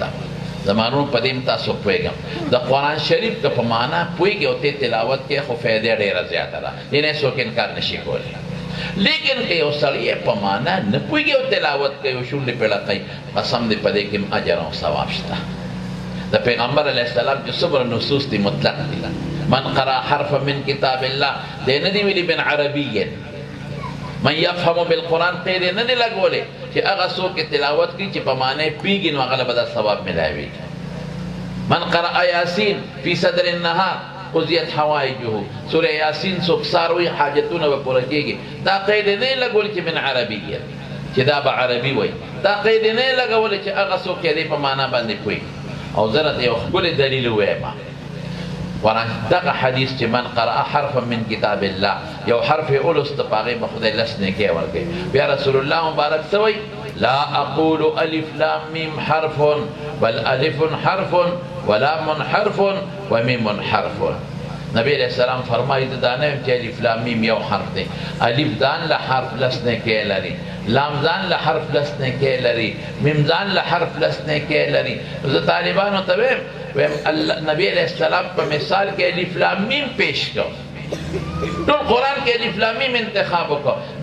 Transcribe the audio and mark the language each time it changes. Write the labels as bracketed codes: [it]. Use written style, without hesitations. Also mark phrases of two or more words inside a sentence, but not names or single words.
[ps] زمانو په دې تاسو پوهېږم د قرآن شریف که په معنا پوهېږي او ته تلاوت کې خو فایده ډېره زیاته ده، دې نه څوک انکار نشي کولی. لیکن که یو سړی په معنا نه پوهېږي او تلاوت کوي او شونډې پرې کوي، قسم دې په دې کې اجر او ثواب شته. د پیغمبر [ar] علیه السلام [ps] چې څومره نصوص دي مطلق دي. [ar] من قرأ حرفا من کتاب الله [ps] دې نه دي ویلي [ar] من عربي من يفهم بالقرآن [ps] قید نه دی لګولې چې هغه څوک تلاوت کوي چې په معنی پیږي نو هغه له به دا ثواب ملاوي. [ar] من قرأ یاسین فی صدر النهار قضیت حوائجه، [ps] سوره یاسین څوک ساروي حاجتونه به پوره کېږي. دا قید نه لګولې چې [ar] من عربي [ps] چې دا به عربي وایي، دا قید نه لګولې چې هغه څوک یې په معنا باندې پوهېږي. او زه راته یو ښکلی دلیل ووایم. قرآن دغه حدیث چې [ar] من قرأ حرفا من کتاب الله [ps] یو حرف یې ولوسته په هغې به خدای لس نیکۍ ورکوي. بیا رسول الله مبارک څه وایي؟ [ar] لا اقول الف لام میم حرف بل الف حرف ولام حرف ومیم حرف. [ps] نبی [ar] علیہ السلام [ps] فرمایي ته دا نه یم چې الف لام میم یو حرف دی، الف ځان له حرف لس نیکۍ لري، لام ځان له حرف لس نیکۍ لري، میم ځان له حرف لس نیکۍ لري. زه طالبانو ته وایم نبی [ar] علیہ السلام [ps] په مثال کې الف لام میم پیش کړ، ټول قرآن کې الف لام میم انتخاب وکړو.